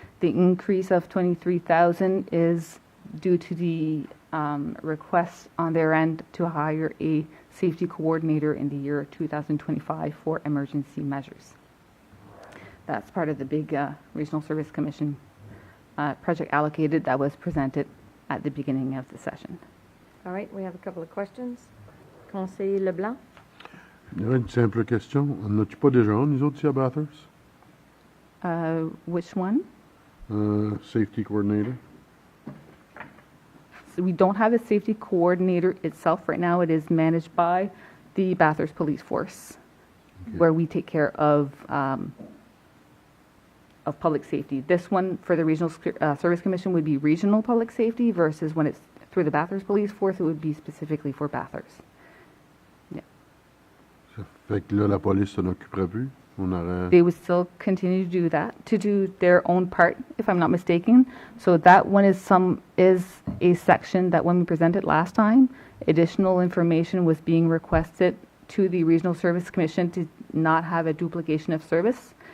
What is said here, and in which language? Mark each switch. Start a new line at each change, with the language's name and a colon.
English: The increase of 23,000 is due to the request on their end to hire a safety coordinator in the year 2025 for emergency measures. That's part of the big Regional Service Commission project allocated that was presented at the beginning of the session. All right, we have a couple of questions.
French: Conseiller Leblanc? Il y a une simple question. On n'a-tu pas déjà un, nous autres, ici à Bathurst?
English: Which one? Safety coordinator. So we don't have a safety coordinator itself right now. It is managed by the Bathurst Police Force, where we take care of public safety. This one for the Regional Service Commission would be regional public safety versus when it's through the Bathurst Police Force, it would be specifically for Bathurst. Yeah.
French: Ça fait que là, la police s'en occuperait plus. On aurait...
English: They would still continue to do that, to do their own part, if I'm not mistaken. So that one is a section that when we presented last time, additional information was being requested to the Regional Service Commission to not have a duplication of service.